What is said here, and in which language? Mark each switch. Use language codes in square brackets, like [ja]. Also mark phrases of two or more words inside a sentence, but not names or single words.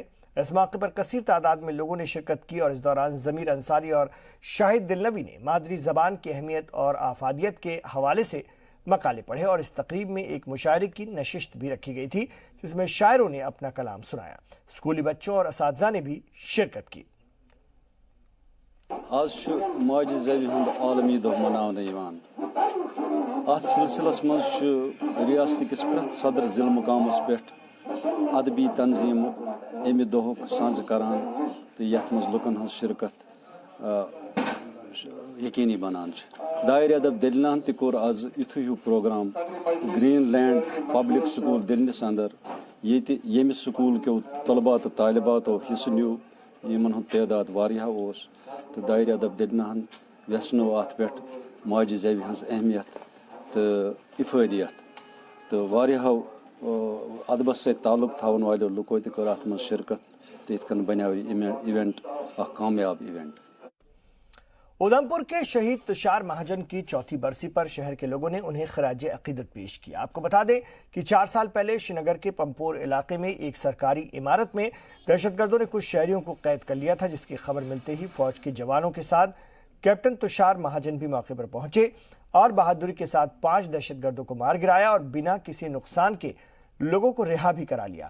[hi] इस मौके पर कसीर तादाद में लोगों ने शिरकत की और इस दौरान ज़मीर अंसारी और शाहिद दिलनवी ने मादरी ज़बान की अहमियत और आफादियत के हवाले से मकाले पढ़े। और इस तकरीब में एक मुशायरे की नशिस्त भी रखी गई थी, जिसमें शायरों ने अपना कलाम सुनाया। स्कूली बच्चों और असातिज़ा ने भी शिरकत की। [ks] आज माज ज़वी हुंद आलमी दोह मनावने यिवान। अत सिलसिलस मज रियासत किस प्रत सदर जिला मुकामस पेठ अदबी तंजीम अमि दोहुक सांझ करान, तो यथ मज लुकन हज शिरकत यकीनी बनान। दायरे अदब दिलनान ते कोर आज युथु ह्यू प्रोग्राम ग्रीनलैंड पब्लिक स्कूल दिलनिस अंदर, ये स्कूल के तलबा तो तालिबातो हिस्स न्यू, यमन हुंद तादाद वारिया ओस। तो दायरे अदब दिलनान व्यसनो अत पेठ माज ज़वी हज अहमियत तो इफादियत, तो वारिया अदबस से ताल्लुक थावन वालों लुको तो कर अत मज शिरकत, तो इतकन बनो इवेंट कामयाब इवेंट। [hi] उधमपुर के शहीद तुषार महाजन की 4थी बरसी पर शहर के लोगों ने उन्हें खराज अकीदत पेश किया। आपको बता दें कि 4 साल पहले श्रीनगर के पंपोर इलाके में एक सरकारी इमारत में दहशतगर्दों ने कुछ शहरियों को कैद कर लिया था, जिसकी खबर मिलते ही फौज के जवानों के साथ कैप्टन तुषार महाजन भी मौके पर पहुंचे और बहादुरी के साथ 5 दहशतगर्दों को मार गिराया और बिना किसी नुकसान के लोगों को रिहा भी करा लिया।